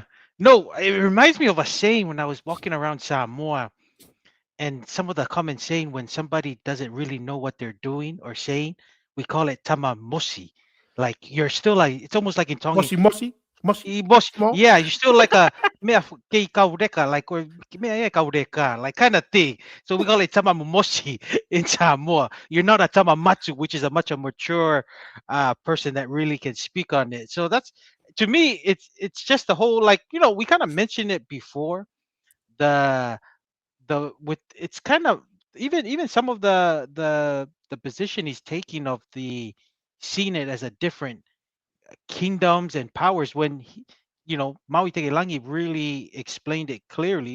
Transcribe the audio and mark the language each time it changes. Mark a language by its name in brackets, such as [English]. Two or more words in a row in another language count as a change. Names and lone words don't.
[English] No, it reminds me of a saying when I was walking around Samoa, and some of the comments saying when somebody doesn't really know what they're doing or saying, we call it tamamosi. Like you're still like, it's almost like in Tongan. Mosi. Yeah, you're still like [Tongan] a mea kei kaureka, [English] like or [Tongan] mea e kaureka, [English] like kind of thing. So we call it tamamoshi in Samoa. You're not a tamamatsu, which is a much a mature person that really can speak on it. So that's to me, it's just the whole like we kind of mentioned it before. The with it's kind of even some of the position he's taking of the seeing it as a different kingdoms and powers when Maui Tegelangi really explained it clearly.